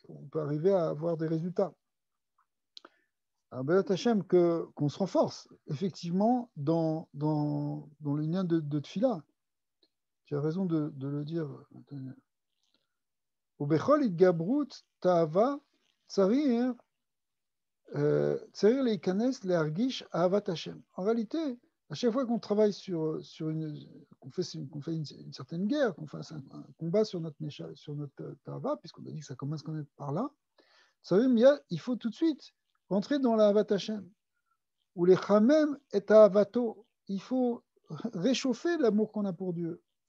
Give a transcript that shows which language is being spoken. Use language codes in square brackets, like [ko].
[fr] On peut arriver à avoir des résultats. Alors, Béat Hachem, qu'on se renforce, effectivement, dans le lien de Tfila. Tu as raison de le dire. [he] ובכל התגברות תאווה צריך להיכנס להרגיש אהבת השם. [fr] En réalité, à chaque fois qu'on travaille qu'on fait une certaine guerre, qu'on fasse un combat sur notre tava, puisqu'on a dit que ça commence quand même par là, ça veut dire il faut tout de suite rentrer dans la ahavat Hashem. Ou les chamem et ahavato, il faut réchauffer l'amour qu'on a pour Dieu.